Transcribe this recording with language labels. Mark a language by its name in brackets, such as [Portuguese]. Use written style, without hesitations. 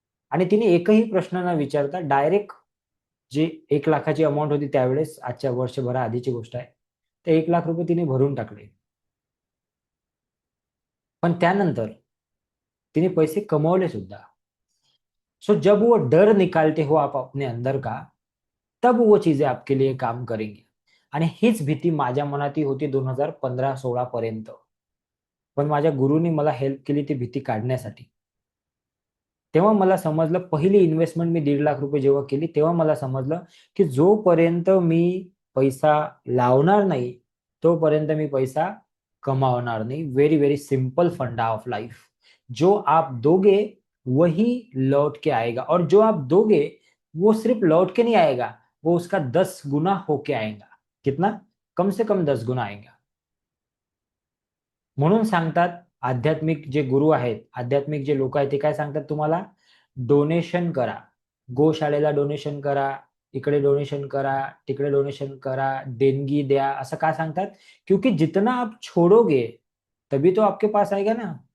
[Marathi] आणि तिने एकही प्रश्न न विचारता डायरेक्ट, जे 1 लाखाची अमाऊंट होती त्यावेळेस, आजच्या वर्षभरा आधीची गोष्ट आहे, ते ₹1 लाख तिने भरून टाकले. पण त्यानंतर तिने पैसे कमवले सुद्धा. [Hindi] सो जब वो डर निकालते हो आप अपने अंदर का, तब वो चीजें आपके लिए काम करेंगी. [Marathi] आणि हीच भीती माझ्या मनातही होती 2015-16 पर्यंत. पण माझ्या गुरुनी मला हेल्प केली ती भीती काढण्यासाठी. तेव्हा मला समजलं, पहिली इन्व्हेस्टमेंट मी ₹1.5 लाख जेव्हा केली, तेव्हा मला समजलं की जोपर्यंत मी पैसा लावणार नाही, तोपर्यंत मी पैसा कमावणार नाही. [English] Very very simple funda of life. [Hindi] जो आप दोगे वही लौट के आएगा, और जो आप दोगे वो सिर्फ लौट के नहीं आएगा, वो उसका 10 गुना होके आएगा. कितना? कम से कम 10 गुना आएगा. [Marathi] म्हणून सांगतात आध्यात्मिक जे गुरु आहेत, आध्यात्मिक जे लोक आहेत, ते काय सांगतात तुम्हाला? डोनेशन करा, गोशाळेला डोनेशन करा, इकडे डोनेशन करा, तिकडे डोनेशन करा, देणगी द्या, असं का सांगतात? [Hindi] क्योंकि जितना आप छोड़ोगे तभी तो आपके पास आएगा ना.